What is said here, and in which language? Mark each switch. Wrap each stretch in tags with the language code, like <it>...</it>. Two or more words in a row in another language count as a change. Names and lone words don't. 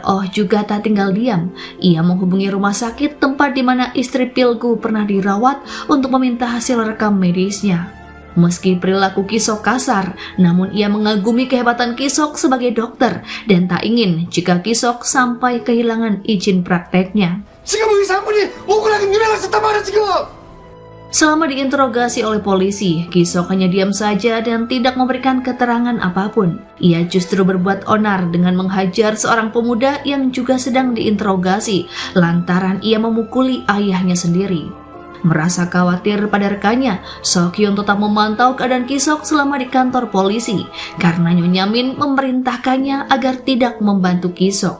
<id>Oh juga tak tinggal diam. Ia menghubungi rumah sakit tempat di mana istri Pilgu pernah dirawat untuk meminta hasil rekam medisnya. Meski perilaku Ki-sok kasar, namun ia mengagumi kehebatan Ki-sok sebagai dokter dan tak ingin jika Ki-sok sampai kehilangan izin prakteknya.</id> <ko>지금 의사분이 억울하게 유명하셨단 말이야 지금.</ko> <id>Selama diinterogasi oleh polisi, Ki-sok hanya diam saja dan tidak memberikan keterangan apapun. Ia justru berbuat onar dengan menghajar seorang pemuda yang juga sedang diinterogasi lantaran ia memukuli ayahnya sendiri. Merasa khawatir pada rekannya, Seok-hyun tetap memantau keadaan Ki-sok selama di kantor polisi karena Nyonya Min memerintahkannya agar tidak membantu Ki-sok.</id>